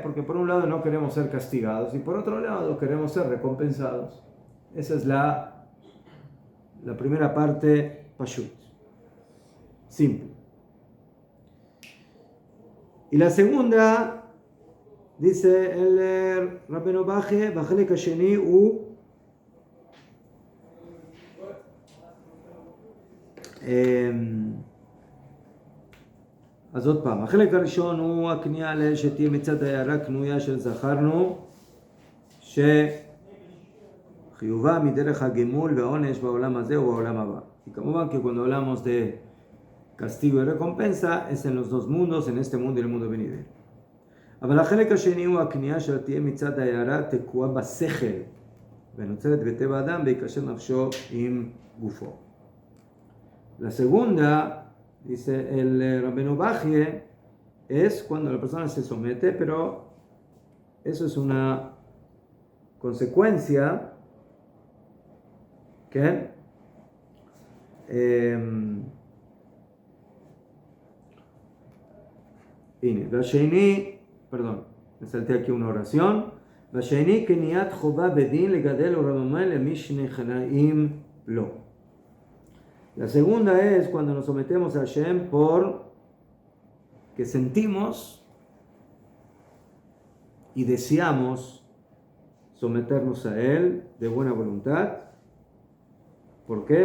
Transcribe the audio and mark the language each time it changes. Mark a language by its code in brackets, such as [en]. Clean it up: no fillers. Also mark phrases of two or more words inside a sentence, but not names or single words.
[es] Porque por un lado no queremos ser castigados y por otro lado queremos ser recompensados. Esa es la primera parte pashut, simple. Y la segunda, dice el Rabbeinu Bachye, [he] בחלק השני הוא אז עוד פעם, החלק הראשון הוא הכניעה לאל שתהיה מצד ההערה קנויה של זכרנו שחיובה מדרך הגמול והעונש בעולם הזה ובעולם הבא. [es] Y כמובן que cuando hablamos de castigo y recompensa es en los dos mundos, en este mundo y el mundo venidero. [he] אבל החלק השני הוא הכניעה שתהיה מצד ההערה תקועה בשכל ונוצרת בטבע האדם ויקשר נפשו עם גופו. [es] La segunda, dice el Rabbeinu Bachye, es cuando la persona se somete, pero eso es una consecuencia que me salté aquí una oración. [he] והשני קניית חובה בדין לגדל ולרומם למי שנכנעים לו. [es] La segunda es cuando nos sometemos a Hashem por que sentimos y deseamos someternos a Él de buena voluntad. ¿Por qué?